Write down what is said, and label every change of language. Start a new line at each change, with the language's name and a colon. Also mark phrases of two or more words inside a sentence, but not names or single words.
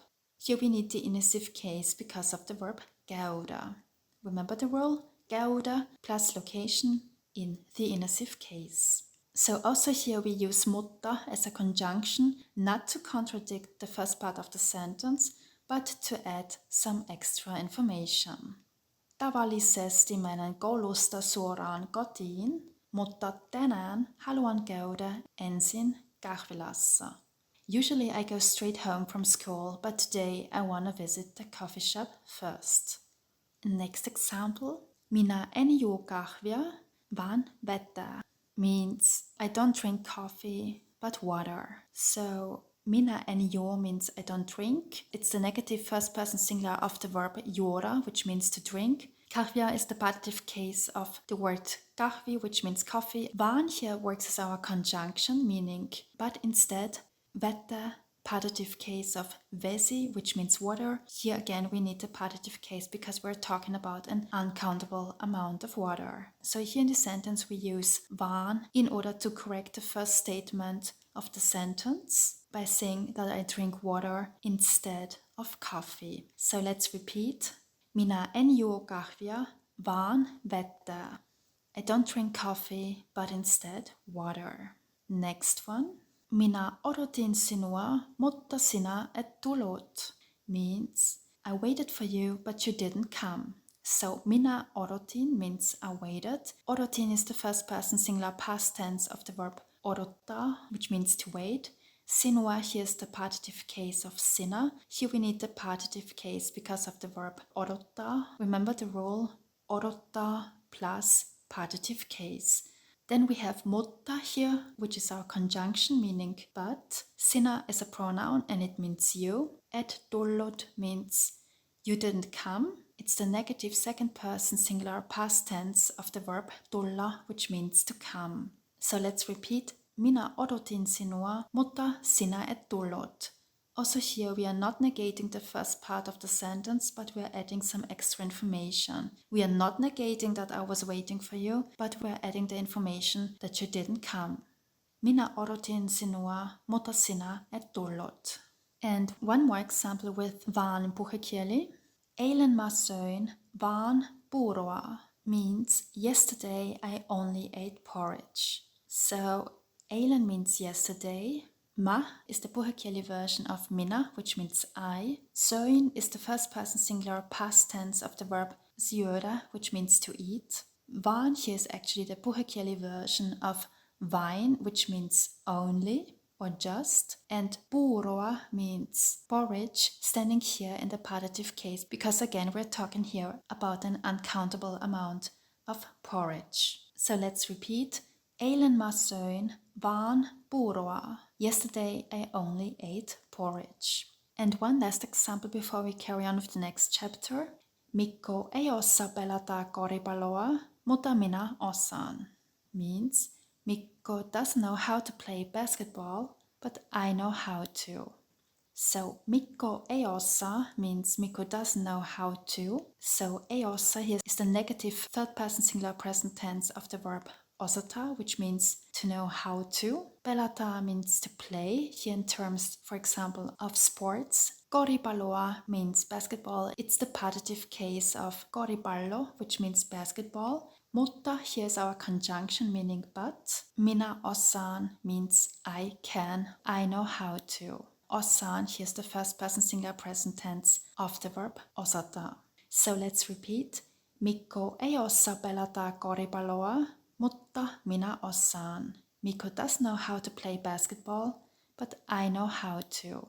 English: Here we need the inessive case because of the verb käydä. Remember the rule? Käydä plus location in the inessive case. So also here we use mutta as a conjunction, not to contradict the first part of the sentence, but to add some extra information.
Finnish: Tavallisesti menen koulusta suoraan kotiin, mutta tänään haluan käydä ensin kahvilassa.
English: Usually I go straight home from school, but today I want to visit the coffee shop first. Next example.
Finnish: Minä en juo kahvia, vaan vettä.
English: Means I don't drink coffee, but water. So
Finnish: minä en juo
English: means I don't drink. It's the negative first person singular of the verb juoda, which means to drink. Kahvia is the partitive case of the word kahvi, which means coffee. Vaan here works as our conjunction, meaning but instead. Vettä, partitive case of vesi, which means water. Here again we need the partitive case because we're talking about an uncountable amount of water. So here in the sentence we use vaan in order to correct the first statement of the sentence by saying that I drink water instead of coffee. So let's repeat.
Finnish: Minä en juo kahvia, vaan vettä.
English: I don't drink coffee, but instead water. Next one.
Finnish: Minä odotin sinua, mutta sinä et tullut.
English: Means I waited for you, but you didn't come. So
Finnish: minä odotin
English: means I waited. Odotin is the first person singular past tense of the verb odottaa, which means to wait. Sinua here is the partitive case of sinä. Here we need the partitive case because of the verb odottaa. Remember the rule, odottaa plus partitive case. Then we have mutta here, which is our conjunction meaning but. Sinä is a pronoun and it means you.
Finnish: Et tullut
English: means you didn't come. It's the negative second person singular past tense of the verb tulla, which means to come. So let's repeat.
Finnish: Minä odotin sinua, mutta sinä et tullut.
English: Also here we are not negating the first part of the sentence, but we are adding some extra information. We are not negating that I was waiting for you, but we are adding the information that you didn't come.
Finnish: Minä odotin sinua, mutta sinä et tullut.
English: And one more example with
Finnish: VAAN puhekieli. Eilen mä söin vaan puuroa
English: means yesterday I only ate porridge. So eilen means yesterday. Mä is the puhekieli version of minä, which means I. Söin is the first person singular past tense of the verb syödä, which means to eat. Vaan here is actually the puhekieli version of vain, which means only or just, and puuroa means porridge, standing here in the partitive case because again we're talking here about an uncountable amount of porridge. So let's repeat.
Finnish: Eilen mä söin vaan puuroa.
English: Yesterday I only ate porridge. And one last example before we carry on with the next chapter.
Finnish: Mikko ei osaa pelata koripalloa, mutta minä osaan.
English: Means Mikko doesn't know how to play basketball, but I know how to. So Mikko
Finnish: ei osaa
English: means Mikko doesn't know how to. So
Finnish: ei osaa
English: here is the negative third person singular present tense of the verb osata, which means to know how to. Pelata means to play, here in terms, for example, of sports. Koripalloa means basketball. It's the partitive case of koripallo, which means basketball. Mutta here's our conjunction meaning but.
Finnish: Minä osaan
English: means I can, I know how to. Osaan, here's the first person singular present tense of the verb osata. So let's repeat.
Finnish: Mikko ei osaa pelata koripalloa, mutta minä osaan.
English: Mikko does know how to play basketball, but I know how to.